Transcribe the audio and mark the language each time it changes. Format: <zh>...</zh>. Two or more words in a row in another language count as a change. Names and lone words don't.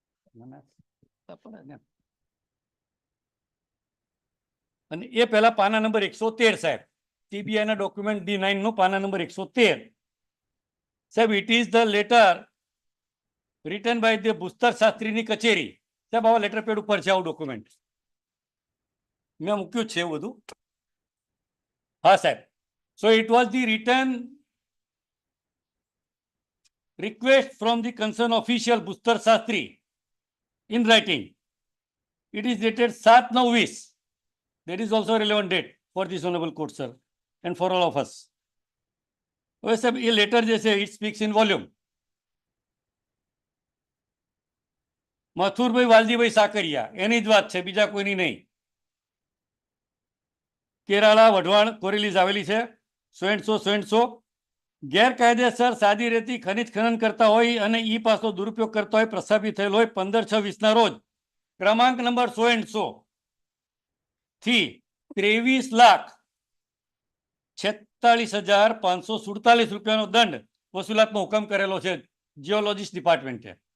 <gu>અને એ પહેલા પાના નંબર 113 સાહેબ, સીબીઆઈ ના ડોક્યુમેન્ટ D9 નો પાના નંબર 113.</gu> <en>સાહેબ, it is the letter written by the</en> <gu>ભૂસ્તર શાસ્ત્રીની કચેરી. સાહેબ, આવા લેટર પેડ ઉપર છે આવું ડોક્યુમેન્ટ મેં મૂક્યું છે એવું બધું. હા સાહેબ.</gu> <en>so it was the return request from the concerned official Bhustar Shastri in writing. It is dated 7/9/20. That is also a relevant date for this honorable court, sir, and for all of us.</en> <gu>હવે સાહેબ, એ લેટર જે છે</gu> <en>it speaks in volume.</en> <gu>મથુરભાઈ વાલજીભાઈ સાકરિયા એની જ વાત છે, બીજા કોઈની નહીં. કેરાળા વઢવાણ કોરેલીઝ આવેલી છે. સો ગેરકાયદેસર સાદી રેતી ખનિજ ખનન કરતા હોય અને ઈ પાસો દુરુપયોગ કરતા હોય પ્રસ્થાપિત થયેલ હોય 15/6/20 ના રોજ ક્રમાંક નંબર 100 થી 23,46,547 રૂપિયાનો દંડ વસૂલાતનો હુકમ કરેલો છે</gu> <en>geologist department.</en>